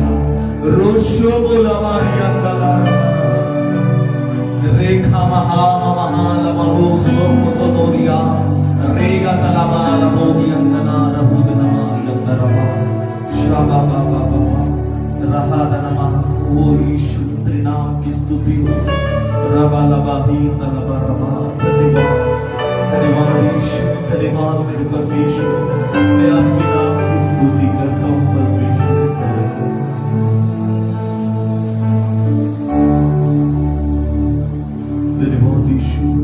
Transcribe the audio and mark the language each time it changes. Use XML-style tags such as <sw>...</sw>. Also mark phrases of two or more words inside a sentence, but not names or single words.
<hi>Roshobo lamariyandala. Rekha mahama mahalabalo soko todoriya. Rega talabala bodiyandana rabudana mariyandala. Shababa Rahada Namah. O यीशु तेरे नाम की स्तुति हो। रबा लबा ही तलबा रबा धन्यवाद यीशु, धन्यवाद मेरे परमेश्वर। मैं आपके नाम की स्तुति करता हूँ परमेश्वर। धन्यवाद यीशु।</hi>